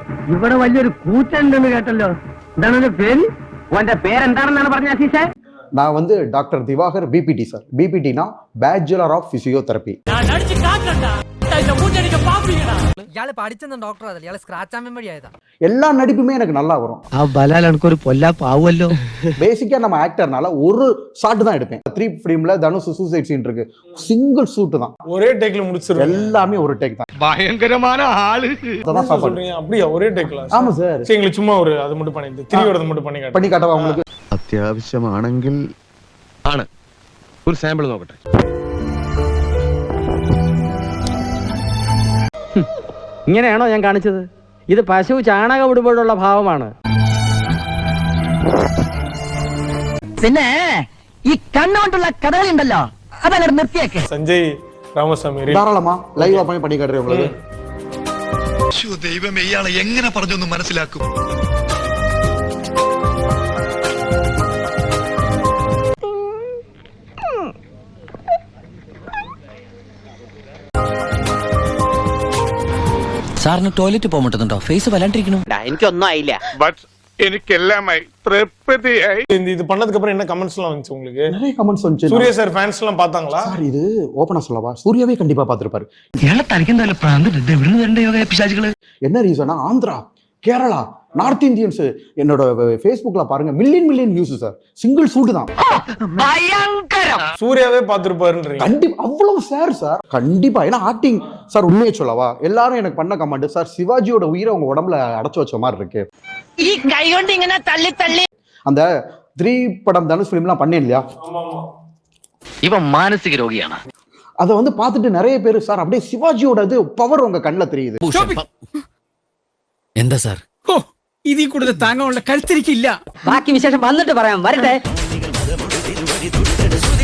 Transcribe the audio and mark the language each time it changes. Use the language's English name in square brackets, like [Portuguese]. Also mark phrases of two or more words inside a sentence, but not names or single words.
[Malayalam] ഇവിടെ വലിയൊരു കൂറ്റുണ്ടെന്ന് കേട്ടല്ലോ. എന്താണ് എന്റെ പേര്? ഓന്റെ പേരെന്താണെന്നാണ് പറഞ്ഞ അസീസേ? [Tamil] நான் வந்து டாக்டர் திவாகர் பிபிடி சார். பிபிடினா [English] Bachelor of Physiotherapy. [Malayalam] ഇയാള് പഠിച്ചെന്ന ഡോക്ടർ അതല്ല, ഇയാള് സ്ക്രാച്ച് ആവാൻ വഴിയായതാ. [Tamil] எல்லா நடிப்புமே எனக்கு நல்லா வரும். [Malayalam] ആ ബലാൽ എനിക്കൊരു പൊല്ലാപ്പാവുമല്ലോ. [Tamil] பேசிக்கா நம்ம ஆக்டர்னால ஒரு ஷாட் தான் எடுப்பேன். 3 ஃபிலிம்ல தனுஷ் சூசைட் சீன் இருக்கு, [English] single shoot [Tamil] தான், ஒரே டேக்ல முடிச்சிருங்க. எல்லாமே ஒரு டேக் தான். பயங்கரமான ஆளு. அதான் சாப்பாடு. சொல்றீங்க அப்படியே ஒரே டேக்ல? ஆமா சார். சரி, எங்களுக்கு சும்மா ஒரு அது மட்டும் பண்ணிட்டு 3 வரது மட்டும் பண்ணி காட்டவா உங்களுக்கு? [Malayalam] അത്യാവശ്യമാണെങ്കിൽ ആണ്. ഒരു സാമ്പിൾ നോക്കട്ടെ. ഇങ്ങനെയാണോ ഞാൻ കാണിച്ചത്? ഇത് പശു ചാണകം ഇടുമ്പോഴുള്ള ഭാവമാണ്. പിന്നെ ഈ കണ്ണുകൊണ്ടുള്ള കഥകളുണ്ടല്ലോ, അതങ്ങനെ നിർത്തിയേക്കെ. [Tamil] சஞ்சய் ராமசாமி தாராளமா லைவா பண்ணி காட்டுறேன் உங்களுக்கு. [Malayalam] ദൈവമേ, ഇയാളെ എങ്ങനെ പറഞ്ഞൊന്ന് മനസ്സിലാക്കും? സാറിന് ടോയ്ലറ്റ് പോകാൻ പറ്റുന്നുണ്ടോ? ഫേസ് വല്ലാണ്ടിരിക്കണു. എനിക്കൊന്നും ആയില്ല. എനിക്കെല്ലാമായി തൃപ്തിയായി. [Tamil] இது பண்ணதுக்கு அப்புறம் என்ன கமெண்ட்ஸ் எல்லாம் வந்துச்சு உங்களுக்கு? நிறைய கமெண்ட்ஸ் வந்துச்சு. சூர்யா சார் ஃபேன்ஸ் எல்லாம் பார்த்தாங்களா? சார் இது ஓபனா சொல்லவா, சூர்யாவே கண்டிப்பா பார்த்திருப்பாரு. [Malayalam] ഇയാളെ തനിക്കെന്തായാലും പ്രാന്തിട്ട് വിടുന്നുണ്ട് യോഗ പിശാചുകള്. [Tamil] என்ன ரீசனா, ஆந்திரா, கேரளா, [English] North Indians [Tamil] என்னோட ஃபேஸ்புக்ல பாருங்க, [English] million views [Tamil] சார். [English] single shoot [Tamil] தான். [Malayalam] ഭയങ്കരം. [Tamil] சூர்யாவே பார்த்திருப்பாருன்றீங்க? கண்டிப்பா அவ்வளவு சார் கண்டிப்பா. ஏன்னா ஆக்டிங் சார், உண்மையை சொல்லவா, எல்லாரும் எனக்கு பண்ண கமெண்ட் சார், சிவாஜியோட உயிரை உங்க உடம்புல அடைச்சு வச்ச மாதிரி இருக்கு. [Malayalam] ഈ കൈ കൊണ്ട് ഇങ്ങനെ തള്ളി തള്ളി [Tamil] அந்த 3 படம் தனுஷ் ஃபிலிம்லாம் பண்ணேன் இல்லையா, [Malayalam] ഇവൻ മാനസിക രോഗിയാണ്. [Tamil] அதை வந்து பார்த்துட்டு நிறைய பேர் சார் அப்படியே சிவாஜியோட இது பவர் உங்க கண்ணுல தெரியுது. [Malayalam] എന്താ സാർ? ഇതിൽ കൂടുതൽ താങ്ങാനുള്ള കരുത്തിരിക്കില്ല. ബാക്കി വിശേഷം വന്നിട്ട് പറയാം. വരട്ടെ.